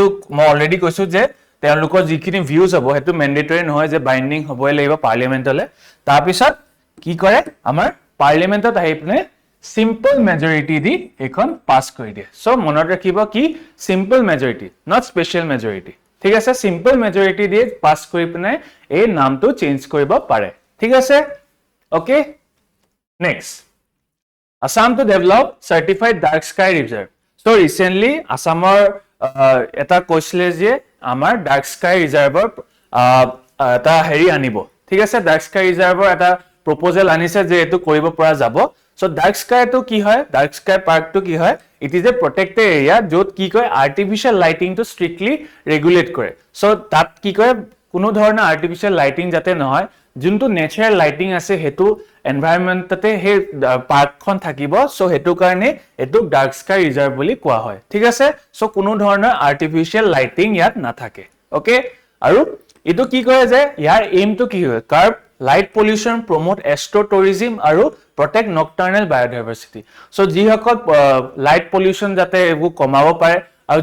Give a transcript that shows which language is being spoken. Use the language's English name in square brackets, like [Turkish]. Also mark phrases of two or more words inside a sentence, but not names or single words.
[Assamese] মই অলৰেডি কৈছো যে তেওঁলোকৰ যিখিনি ভিউজ হ'ব হেতু মেন্ডেটৰি নহয় যে বাইন্ডিং হ'বই লাগিব পাৰ্লিয়ামেন্টলে তাৰপিছত কি কৰে আমাৰ পাৰ্লিয়ামেন্টত আহি পিনে [English] simple majority [Assamese] দি এখন পাস কৰি দিয়ে সো মনত ৰাখিব কি [English] simple majority not special majority [Assamese] ঠিক আছে [English] simple majority [Assamese] দি পাস কৰি পিনে এই নামটো চেঞ্জ কৰিব পাৰে ঠিক আছে [English] okay next Assam to develop certified dark sky reserve. So recently [Assamese] অসমৰ এটা কৈছিলে যে আমাৰ [English] dark sky reserve [Assamese] এটা হেৰি আনিব. ঠিক আছে [English] dark sky reserve [Assamese] এটা প্ৰপ'জেল আনিছে যে এইটো কৰিব পৰা যাব. [English] So dark sky [Assamese] তো কি হয় [English] dark sky park [Assamese] তো কি হয় [English] it is a protected area [Assamese] য'ত কি কয় [English] artificial lighting [Assamese] to [English] strictly regulate [Assamese] kore. So তাত কি কয় কোনো ধৰণৰ [English] artificial lighting [Assamese] যাতে নহয় যোনটো [English] natural lighting [Assamese] আছে হেতু এনভায়ৰনমেন্টতে হে পাৰ্কখন থাকিব সো হেতু কাৰণে এটো [English] dark sky reserve [Assamese] বুলি কোৱা হয় ঠিক আছে সো কোনো ধৰণৰ [English] artificial lighting [Assamese] ইয়াত নাথাকে ওকে আৰু এটো কি কৰে যে ইয়াৰ এইম টু কি হয় [English] curb light pollution promote astro tourism [Assamese] আৰু [English] protect nocturnal biodiversity [Assamese] সো যিসকল [English] light pollution [Assamese] যাতে এবু কমাব পাৰে আৰু